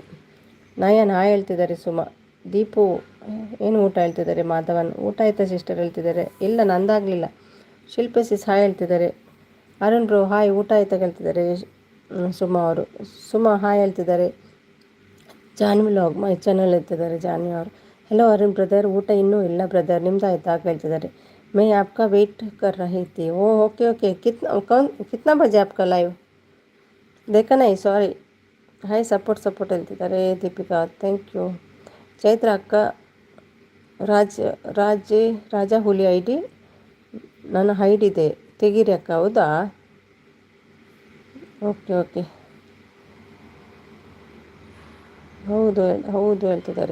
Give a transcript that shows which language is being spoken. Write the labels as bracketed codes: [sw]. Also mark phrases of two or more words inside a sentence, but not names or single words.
[kn] ನಯನ್ ಹಾಯ್ ಹೇಳ್ತಿದ್ದಾರೆ. ಸುಮಾ. ದೀಪು ಏನು ಊಟ ಹೇಳ್ತಿದ್ದಾರೆ. ಮಾಧವನ್ ಊಟ ಆಯ್ತಾ ಸಿಸ್ಟರ್ ಹೇಳ್ತಿದ್ದಾರೆ. ಇಲ್ಲ ನಂದಾಗಲಿಲ್ಲ. ಶಿಲ್ಪಿ ಸಿಸ್ ಹಾಯ್ ಹೇಳ್ತಿದ್ದಾರೆ. ಅರುಣ್ ಬ್ರೋ ಹಾಯ್, ಊಟ ಆಯ್ತಾ ಹೇಳ್ತಿದ್ದಾರೆ ಸುಮಾ ಅವರು. ಸುಮಾ ಹಾಯ್ ಹೇಳ್ತಿದ್ದಾರೆ. ಜಾನ್ವಿ ಲಾಗ್ ಮೈ ಚಾನಲ್ ಹೇಳ್ತಿದ್ದಾರೆ ಜಾನ್ವಿ ಅವರು. [hi] हेलो अरुण ब्रदर, [kn] ಊಟ ಇನ್ನೂ ಇಲ್ಲ ಬ್ರದರ್, ನಿಮ್ದು ಆಯ್ತಾ ಹೇಳ್ತಿದ್ದಾರೆ. [hi] मैं आपका वेट कर रही थी. ओ ओके कितना बजे आपका लाइव? देखा नहीं, सॉरी. हाय सपोर्ट ಹೇಳ್ತಿದ್ದಾರೆ. [kn] ದೀಪಿಕಾ [en] thank you. [kn] ಚೈತ್ರ ಅಕ್ಕ, ರಾಜ ಹುಲಿ ಐ ಡಿ ನನ್ನ ಹೈಡ್ ಇದೆ, ತೆಗೀರಿ ಅಕ್ಕ. ಹೌದಾ? ಓಕೆ ಹೌದು ಹೇಳ್ತಿದ್ದಾರೆ.